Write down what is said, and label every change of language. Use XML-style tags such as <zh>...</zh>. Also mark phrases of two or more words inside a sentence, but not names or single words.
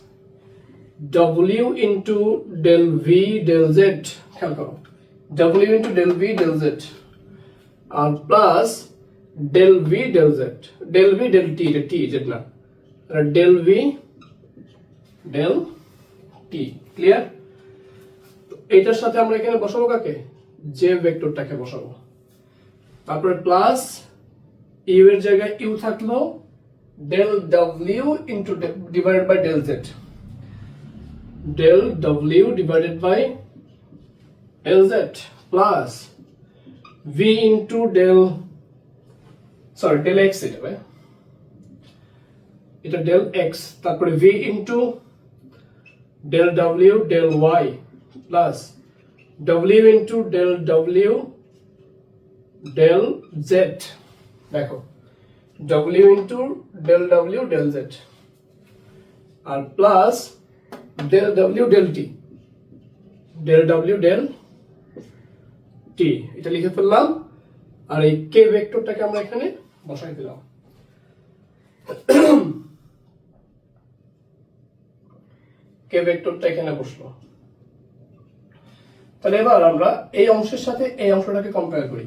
<en>w into del v del z,</en> <bn>খেয়াল করো</bn> <en>w into del v del z</en> <bn>আর</bn> <en>plus del v del z, del v del t,</en> <bn>এটা</bn> <en>t z</en> <bn>না,</bn> <en>del v del t.</en> <bn>ক্লিয়ার? এইটার সাথে আমরা এখানে বসাবো কাকে? যে ভেক্টরটাকে বসাবো। তারপরে</bn> <en>plus u</en> <bn>এর জায়গায় ইউ থাকলো</bn> <en>del w into divided by del z, del w divided by del z plus v into del x, এটা del x, তারপরে v into del w del y plus w into del w del z, দেখো w into del w del z আর প্লাস del w del t, del w del t,</en> <bn>এটা লিখে ফেললাম। আর এই কে ভেক্টরটাকে আমরা এখানে বসাই দিলাম। কে ভেক্টরটা এখানে বসলো। তাহলে এবার আমরা এই অংশের সাথে এই অংশটাকে কম্পেয়ার করি।</bn>